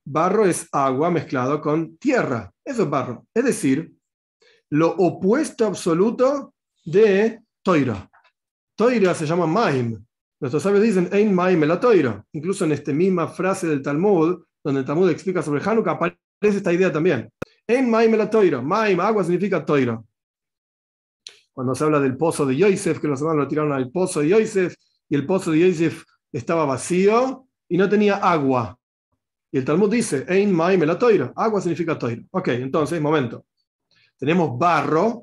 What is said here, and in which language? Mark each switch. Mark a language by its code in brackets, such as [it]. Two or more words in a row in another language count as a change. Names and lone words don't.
[es] Barro es agua mezclado con tierra. Eso es barro. Es decir, lo opuesto absoluto de Toira. Toira se llama Maim. Nuestros sabios dicen [he] אין מים אלא תורה. [es] Incluso en esta misma frase del Talmud, donde el Talmud explica sobre Hanukkah, aparece esta idea también. [he] אין מים אלא תורה. מים, [es] agua, significa Toira. Cuando se habla del pozo de Yosef, que los hermanos lo tiraron al pozo de Yosef, y el pozo de Yosef estaba vacío y no tenía agua. Y el Talmud dice, [he] אין מים אלא תורה. [es] Agua significa Toira. Ok, entonces, momento. Tenemos barro.